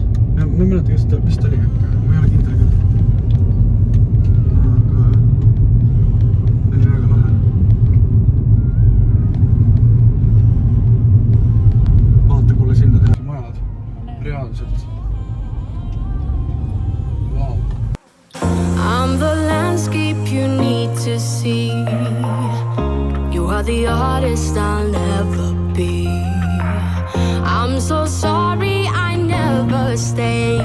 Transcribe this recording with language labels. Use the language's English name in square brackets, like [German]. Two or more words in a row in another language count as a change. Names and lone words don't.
[Estonian] Ja ma ei mäleta, kas ta vist oli, ma ei ole kindel küll. Aga väga lahe. Vaata, kuule sinna teha majad. Reaalselt. [English] Wow. I'm the landscape you need to see. You are the artist I'll never be. I'm so sorry I never stay.